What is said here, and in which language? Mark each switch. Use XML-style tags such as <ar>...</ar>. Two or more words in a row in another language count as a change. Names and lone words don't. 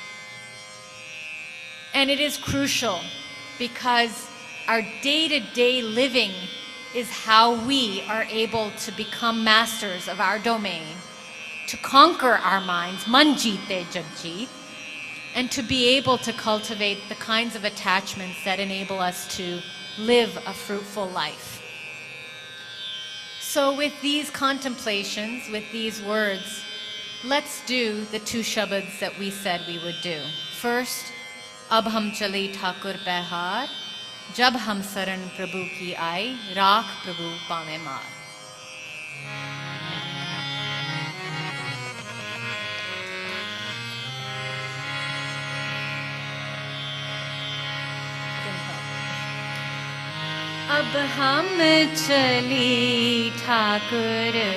<en>And it is crucial because our day-to-day living is how we are able to become masters of our domain, to conquer our minds,</en> <pa>ਮਨਿ ਜੀਤੈ ਜਗੁ ਜੀਤੁ,</pa> <en>and to be able to cultivate the kinds of attachments that enable us to live a fruitful life. So with these contemplations, with these words, let's do the two shabads that we said we would do.</en> <pa>First, ਅਬ ਹਮ ਚਲੇ ਠਾਕੁਰ ਬਿਹਾਰ ਜਬ ਹਮ ਸਰਣਿ ਪ੍ਰਭੂ ਕੀ ਆਈ ਰਾਖੁ ਪ੍ਰਭੂ ਭਾਵੈ ਮਾਰਿ. ਅਬ ਹਮ ਚਲੀ ਠਾਕੁਰ</pa>